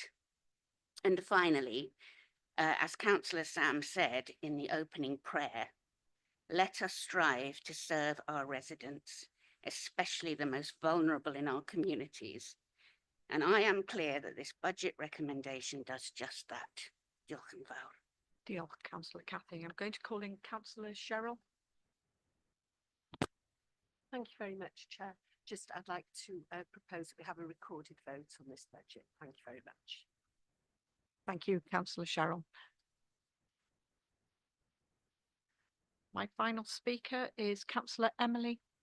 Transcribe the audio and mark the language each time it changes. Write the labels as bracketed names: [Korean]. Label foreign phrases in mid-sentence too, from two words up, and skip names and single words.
[English] And finally, as Councillor Sam said in the opening prayer, let us strive to serve our residents, especially the most vulnerable in our communities. And I am clear that this budget recommendation does just that. [Welsh] Diolch yn fawr. Diolch, [English] Councillor Cathy. I'm going to call in Councillor Cheryl. Thank you very much, Chair. I'd like to propose that we have a recorded vote on this budget. Thank you very much. Thank you, Councillor Cheryl. My final speaker is Councillor Emily.